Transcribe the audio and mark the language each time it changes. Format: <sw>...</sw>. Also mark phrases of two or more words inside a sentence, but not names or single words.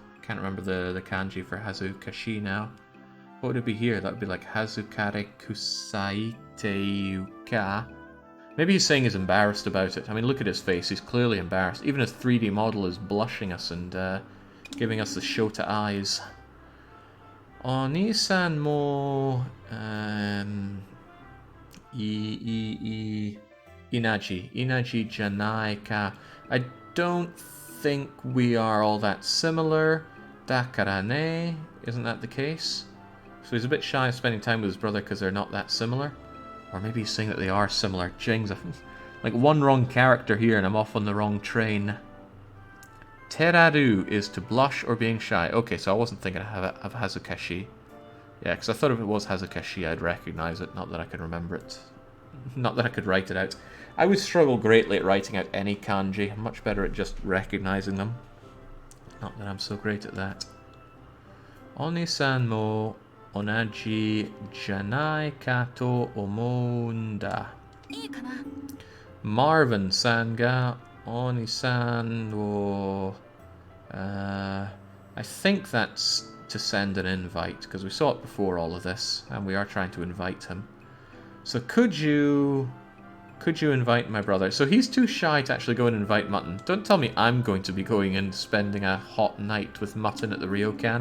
<en>Can't remember the kanji for Hazukashi now. What would it be here? That would be like</en> <ja>はずかれ くさいて ゆか.</ja> <en>Maybe he's saying he's embarrassed about it. I mean, look at his face. He's clearly embarrassed. Even his 3D model is blushing us and giving us the Shota eyes.</en> <ja>お兄さんも… いなじ. いなじ じゃない か.</ja> <en>I don't think we are all that similar. Dakarane. Isn't that the case? So he's a bit shy of spending time with his brother because they're not that similar. Or maybe he's saying that they are similar. Jings. Like one wrong character here and I'm off on the wrong train. Teraru is to blush or being shy. Okay, so I wasn't thinking of Hazukashi. Yeah, because I thought if it was Hazukashi, I'd recognize it. Not that I could remember it. Not that I could write it out. I would struggle greatly at writing out any kanji. I'm much better at just recognizing them. Not that I'm so great at that.</en> <ja>お兄さんも 同じ じゃない かと 思うんだ. マーヴィンさん が お兄さん を...</ja> <en>I think that's to send an invite, because we saw it before all of this, and we are trying to invite him. So could you invite my brother? So he's too shy to actually go and invite Mutton. Don't tell me I'm going to be going and spending a hot night with Mutton at the ryokan.</en>